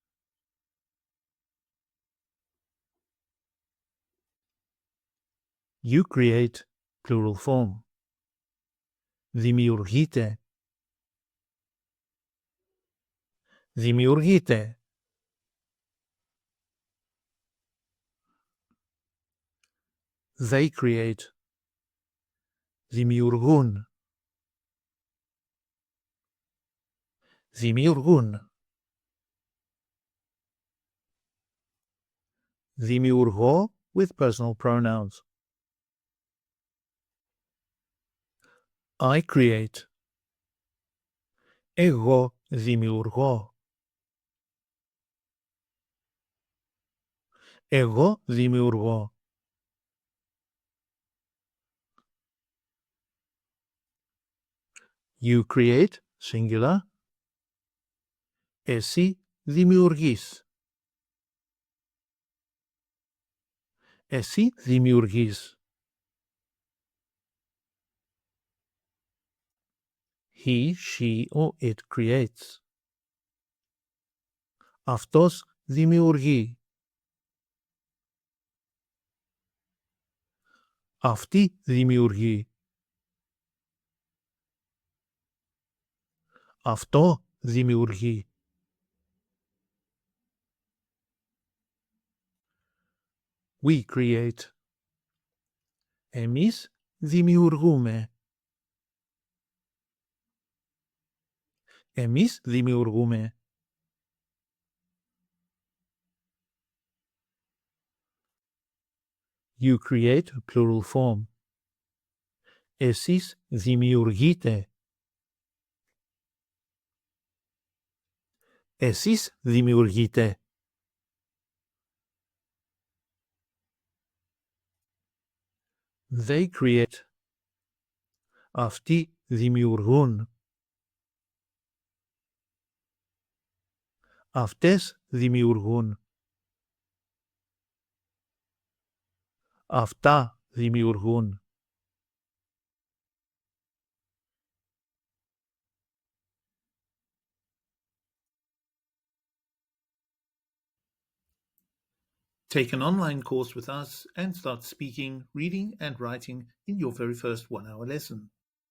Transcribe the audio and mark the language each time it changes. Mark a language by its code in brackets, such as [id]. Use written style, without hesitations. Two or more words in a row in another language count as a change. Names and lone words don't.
[en] You create, plural form. [el] Δημιουργείτε. Δημιουργείτε. [en] They create. [el] Δημιουργούν. Δημιουργούν. [en] Δημιουργώ with personal pronouns. I create. [el] Εγώ δημιουργώ. Εγώ δημιουργώ. [en] You create, singular. [el] Εσύ δημιουργείς. Εσύ δημιουργείς. [en] He, she, or it creates. [el] Αυτός δημιουργεί. Αυτή δημιουργεί. Αυτό δημιουργεί. [en] We create. [el] Εμείς δημιουργούμε. Εμείς δημιουργούμε. [en] You create, plural form. [el] Εσείς δημιουργείτε. Εσείς δημιουργείτε. [en] They create. [el] Αυτοί δημιουργούν. Αυτές δημιουργούν. Αυτά δημιουργούν. [en] Take an online course with us and start speaking, reading and writing in your very first 1-hour lesson.